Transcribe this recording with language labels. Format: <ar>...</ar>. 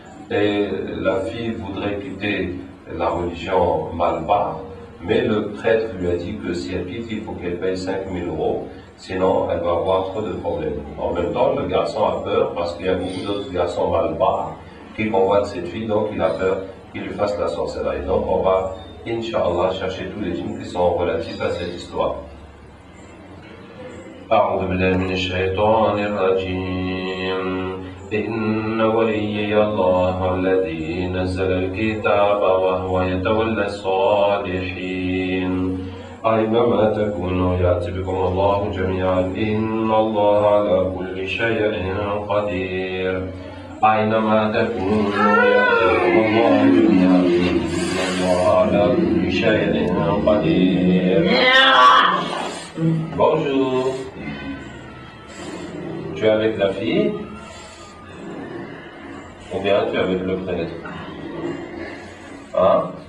<fr>Et la fille voudrait quitter la religion malbar, mais le prêtre lui a dit que si elle quitte, il faut qu'elle paye 5 000 €, sinon elle va avoir trop de problèmes. En même temps, le garçon a peur parce qu'il y a beaucoup d'autres garçons malbar qui convoitent cette fille, donc il a peur qu'il lui fasse la sorcellerie. Donc on va, Inch'Allah, chercher tous les djinns qui sont relatifs à cette histoire.</fr> <ar>أعوذ بالله من الشيطان الرجيم إن وليي الله الذي نزل الكتاب وهو يتولى الصالحين أينما تكونوا يأتي بكم الله جميعا إن الله على كل شيء قدير أينما تكونوا يأتي بكم الله جميعا إن الله على كل شيء قدير.</ar> <fr>Bonjour. Tu es avec la fille ou bien tu es avec le prêtre? Hein?</fr>